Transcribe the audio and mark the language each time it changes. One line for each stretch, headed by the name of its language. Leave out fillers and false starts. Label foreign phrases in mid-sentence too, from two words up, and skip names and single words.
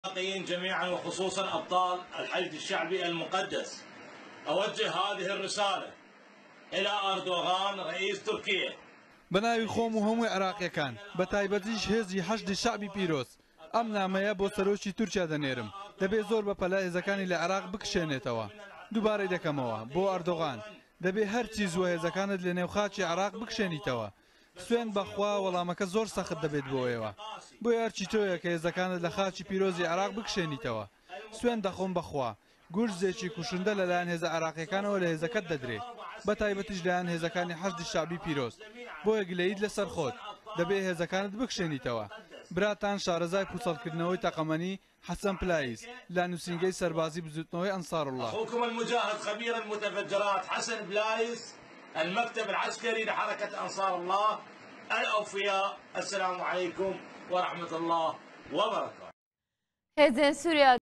Arabic: العراقيين جميعا وخصوصا أبطال الحشد الشعبي المقدس، أوجه هذه الرسالة إلى أردوغان رئيس تركيا.
Central Kurdish: بناوی خۆم و هەمووی عراقیەکان بە تایبەتیش هێزی حەشدی شعبی پیرۆز ئەم نامەیە بۆ سەرۆکی تورکیا دەنێرم. دەبێت زۆر بەپەلا هێزەکانی لە عێراق بکشێنێتەوە. دووبارەی دەکەمەوە بۆ ئەردۆغان، دەبێت هەرچی زووە هێزەکانت لە نێوخاکی عێراق بکشێنیتەوە. سوێن بەخوا وەڵامەکە زۆر سەخت دەبێت بۆ ئێوە. بۆ هەرچی تۆیە کە هێزەکانت لە خاکی پیرۆزی عێراق بکشێنیتەوە. سوێن دەخۆم بەخوا. گورزێکی کوشندە لەلایەن هێزە عێراقیەکانەوە لە هێزەکەت دەدرێت، بە تایبەتیش لایەن هێزەکانی حەشدی شعبی پیرۆز. بۆ یەکلەییت لەسەر خۆت دەبێت هێزەکانت بکشێنیتەوە. براتان شارەزای پوچەڵکردنەوەی تەقەمەنی حەسەن پلایس لە نووسینگەی سەربازی بزوتنەوەی ئەنسار الله.
Arabic: أخوكم المجاهد خبير المتفجرات حسن بلايس، المكتب العسكري لحركة أنصار الله الأوفياء. السلام عليكم ورحمة الله وبركاته.